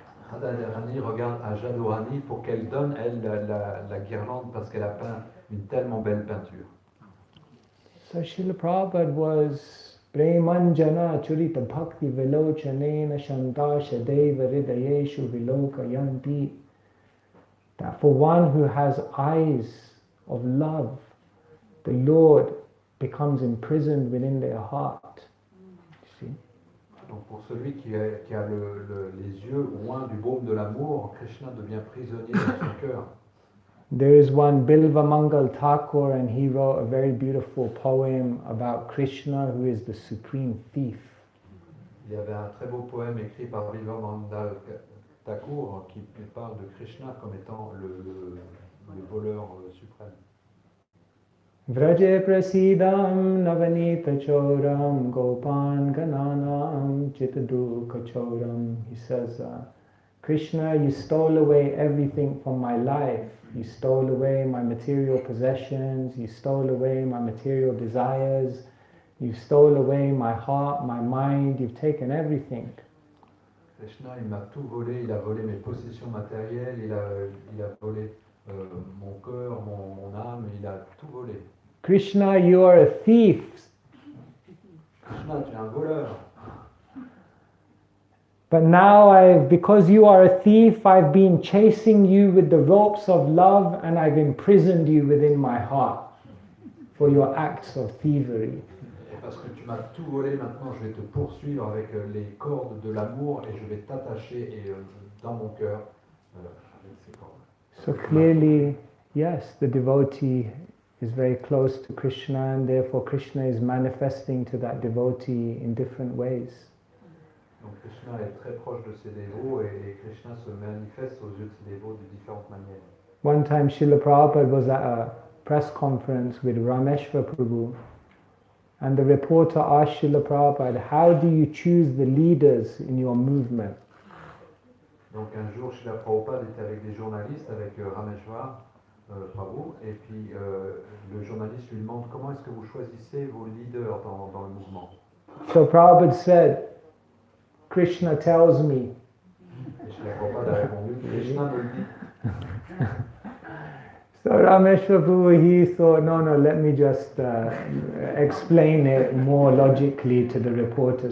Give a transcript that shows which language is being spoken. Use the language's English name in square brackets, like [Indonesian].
[French] Radharani regarde à Jadurani pour qu'elle donne, elle, la guirlande parce qu'elle a peint une tellement belle peinture. [English] So Srila Prabhupada was [Sanskrit] Premanjana Churita Bhakti Vilochanena Shanta Shadeva Hridayeshu Vilokayanti. [English] That for one who has eyes of love, the Lord becomes imprisoned within their heart. You see? [French] Donc pour celui qui a les yeux loin du baume de l'amour, Krishna devient prisonnier dans son cœur. [English] There is one Bilva Mangal Thakur, and he wrote a very beautiful poem about Krishna, who is the supreme thief. [French] Il y avait un très beau poème écrit par Bilva Mangal Thakur qui parle de Krishna comme étant le voleur suprême. [Sanskrit] Vraje prasidam navanita choram gopan gananam chitadukha choram. [English] He says, Krishna, you stole away everything from my life. You stole away my material possessions. You stole away my material desires. You stole away my heart, my mind. You've taken everything. [French] Krishna, il m'a tout volé. Il a volé mes possessions matérielles. Il a volé mon cœur, mon âme. Il a tout volé. [English] Krishna, you are a thief. [French] Krishna, tu es un voleur. [English] But now because you are a thief, I've been chasing you with the ropes of love, and I've imprisoned you within my heart for your acts of thievery. [French] Et parce que tu m'as tout volé, maintenant je vais te poursuivre avec les cordes de l'amour et je vais t'attacher dans mon cœur avec ces cordes. [English] So clearly, yes, the devotee is very close to Krishna, and therefore Krishna is manifesting to that devotee in different ways. [French] Donc Krishna est très proche de ses dévots et Krishna se manifeste aux yeux de ses dévots de différentes manières. [English] One time Srila Prabhupada was at a press conference with Rameshwar Prabhu, and the reporter asked Srila Prabhupada, how do you choose the leaders in your movement? [French] Donc un jour Srila Prabhupada était avec des journalistes, avec Rameshwar Prabhu, et puis le journaliste lui demande comment est-ce que vous choisissez vos leaders dans le mouvement. [English] So Prabhupada said, Krishna tells me. [French] Et Srila Prabhupada a répondu, Krishna me le dit. [English] So Rameshwar Prabhu, he thought, no, let me just explain it more logically to the reporter.